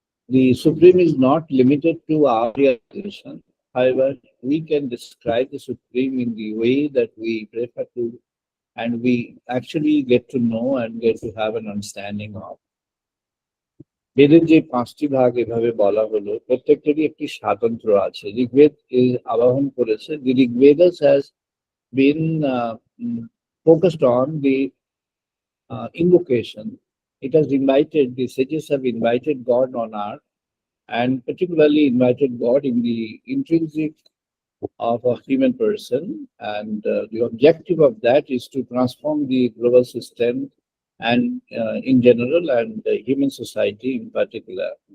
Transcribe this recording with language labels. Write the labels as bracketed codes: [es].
[en] The Supreme is not limited to our realization. However, we can describe the Supreme in the way that we prefer to, and we actually get to know and get to have an understanding of. [bn] বেদের যে পাঁচটি ভাগ এভাবে বলা হলো প্রত্যেকটারই একটি স্বাতন্ত্র্য আছে ঋগ্বেদ আবাহন করেছে [en] the Rigvedas has been focused on the invocation. It has invited, the sages have invited God on earth and particularly invited God in the intrinsic of a human person, and the objective of that is to transform the global system and in general and human society in particular.